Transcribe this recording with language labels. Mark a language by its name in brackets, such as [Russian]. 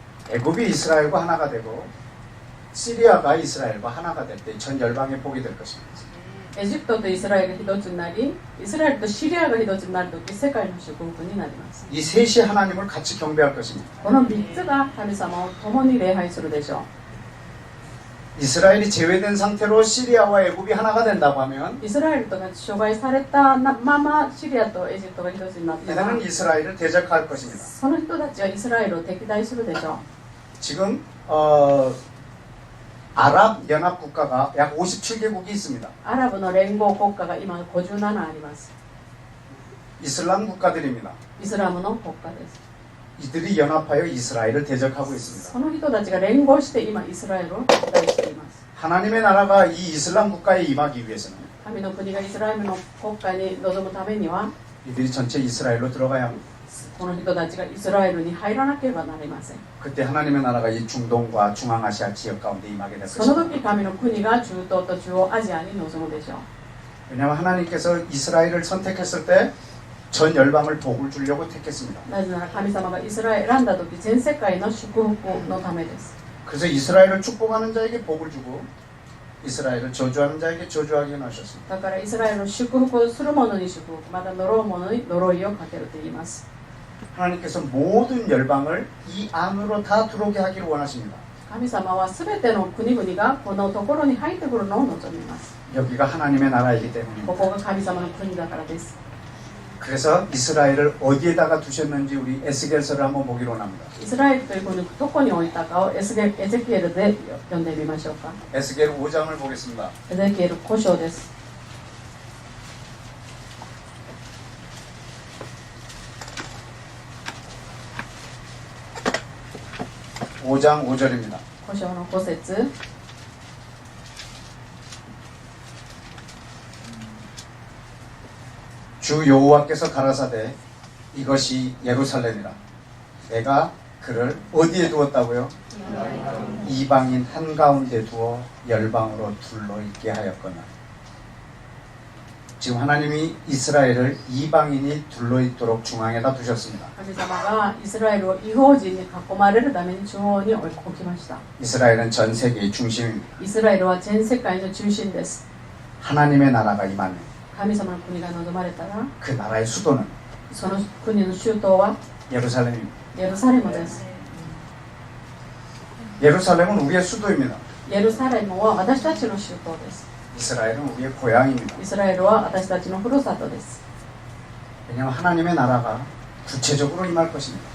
[Korean] 애굽이 이스라엘과 하나가 되고 시리아가 이스라엘과 하나가 될 때 전 열방의 복이 될 것입니다. [Japanese] エジプトとイスラエルが一つになり、イスラエルとシリアが一つになるとき世界の祝福になります。 [Korean] 이 셋이 하나님을 같이 경배할 것입니다. [Japanese] この3つが神様を共に礼拝するでしょ [Korean] 이스라엘이 제외된 상태로 시리아와 애굽이 하나가 된다고 하면 [Japanese] う。イスラエルとが除外されたままシリアとエジプトが一つになったら、 [Korean] 이들은 이스라엘을 대적할 것입니다. [Japanese] その人たちはイスラエルを敵対するでしょう。 [Korean] 지금 아랍 연합 국가가 약 57개국이 있습니다. [Japanese] アラブの連合国家が今57あります。 [Korean] 이슬람 국가들입니다. [Japanese] イスラムの国家です。 [Korean] 이들이 연합하여 이스라엘을 대적하고 있습니다. [Japanese] その人たちが連合して今イスラエルを敵対しています。 [Korean] 하나님의 나라가 이 이슬람 국가에 임하기 위해서는 [Japanese] 神の国がイスラエルの国家に臨むためには [Korean] 이들이 전체 이스라엘로 들어가야 합니다. [Japanese] この人たちがイスラエルに入らなければなりません。 [Korean] 그때 하나님의 나라가 이 중동과 중앙아시아 지역 가운데 임하게 될 [Japanese] その [Korean] 것입니다. [Japanese] 時神の国が中東と中央アジアに臨むでしょう。 [Korean] 왜냐하면 하나님께서 이스라엘을 선택했을 때 전 열방을 복을 주려고 택했습니다. [Japanese] なぜなら神様がイスラエルを選んだ時全世界の祝福のためです。 [Korean] 그래서 이스라엘을 축복하는 자에게 복을 주고 이스라엘을 저주하는 자에게 저주하게 하셨습니다. [Japanese] だからイスラエルを祝福をする者に祝福、また呪う者に呪いをかけると言います。 [Korean] 하나님께서 모든 열방을 이 안으로 다 들어오게 하기를 원하십니다. [Japanese] 神様はすべての国々がこのところに入ってくるのを望みます。 [Korean] 여기가 하나님의 나라이기 [Japanese] こ [Korean] 때문입니다. [Japanese] こが神様の国だからです。 [Korean] 그래서 이스라엘을 어디에다가 두셨는지 우리 에스겔서를 한번 보기로 합니다. [Japanese] イスラエルという国をどこに置いたかをエゼキエルで読んでみましょうか。 [Korean] 에스겔 5장을 보겠습니다. [Japanese] エゼキエル5章です。 [Korean] 5장 5절입니다. [Japanese] 5章の5節。 [Korean] 주 여호와께서 가라사대 이것이 예루살렘이라 내가 그를 어디에 두었다고요? 이방인 한가운데 두어 열방으로 둘러있게 하였거나. 지금 하나님이 이스라엘을 이방인이 둘러있도록 중앙에다 두셨습니다. [Japanese] 神様がイスラエルを異邦人に囲まれるために中央に置きました。 [Korean] 이스라엘은 전 세계의 중심입니다. [Japanese] イスラエルは全世界の中心です。 [Korean] 하나님의 나라가 임하면 [Japanese] 神様の国が望まれたら [Korean] 그 나라의 수도는 [Japanese] その国の首都は [Korean] 예루살렘입니다. [Japanese] エルサレムです。 [Korean] 예루살렘은 우리의 수도입니다. [Japanese] エルサレムは私たちの首都です。 [Korean] 이스라엘은 우리의 고향입니다. [Japanese] イスラエルは私たちのふるさとです。 [Korean] 왜냐하면 하나님의 나라가 구체적으로 임할 것입니다.